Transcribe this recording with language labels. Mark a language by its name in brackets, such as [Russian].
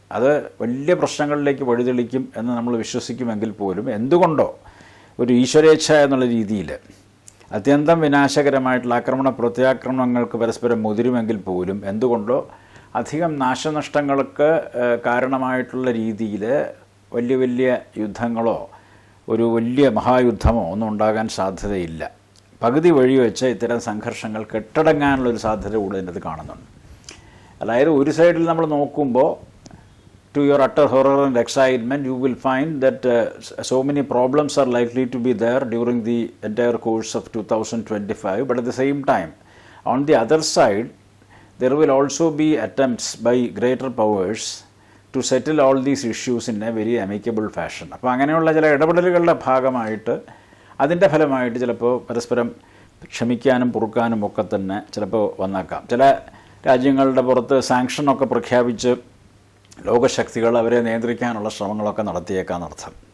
[Malayalam] അത് വലിയ പ്രശ്നങ്ങളിലേക്ക് വഴിതെളിക്കും എന്ന് നമ്മൾ വിശ്വസിക്കുമെങ്കിൽ പോലും എന്തുകൊണ്ടോ ഒരു ഈശ്വരേച്ഛ എന്നുള്ള രീതിയിൽ അത്യന്തം വിനാശകരമായിട്ടുള്ള പ്രത്യാക്രമണങ്ങൾക്ക് പരസ്പരം മുതിരുമെങ്കിൽ പോലും എന്തുകൊണ്ടോ അധികം നാശനഷ്ടങ്ങൾക്ക് കാരണമായിട്ടുള്ള രീതിയിൽ വലിയ വലിയ യുദ്ധങ്ങളോ ഒരു വലിയ മഹായുദ്ധമോ ഒന്നും ഉണ്ടാകാൻ സാധ്യതയില്ല. പകുതി വഴി വെച്ച് ഇത്തരം സംഘർഷങ്ങൾ കെട്ടടങ്ങാനുള്ളൊരു സാധ്യത കൂടെ ഇതിനകത്ത് കാണുന്നുണ്ട്. അതായത് ഒരു സൈഡിൽ നമ്മൾ നോക്കുമ്പോൾ [English] to your utter horror and excitement, you will find that so many problems are likely to be there during the entire course of 2025. But at the same time, on the other side, there will also be attempts by greater powers to settle all these issues in a very amicable fashion. [Malayalam] അപ്പോൾ അങ്ങനെയുള്ള ചില ഇടപെടലുകളുടെ ഭാഗമായിട്ട് അതിൻ്റെ ഫലമായിട്ട് ചിലപ്പോൾ പരസ്പരം ക്ഷമിക്കാനും പൊറുക്കാനും ഒക്കെ തന്നെ ചിലപ്പോൾ വന്നേക്കാം. ചില രാജ്യങ്ങളുടെ പുറത്ത് സാങ്ഷനൊക്കെ പ്രഖ്യാപിച്ച് ലോകശക്തികൾ അവരെ നിയന്ത്രിക്കാനുള്ള ശ്രമങ്ങളൊക്കെ നടത്തിയേക്കാന്നർത്ഥം.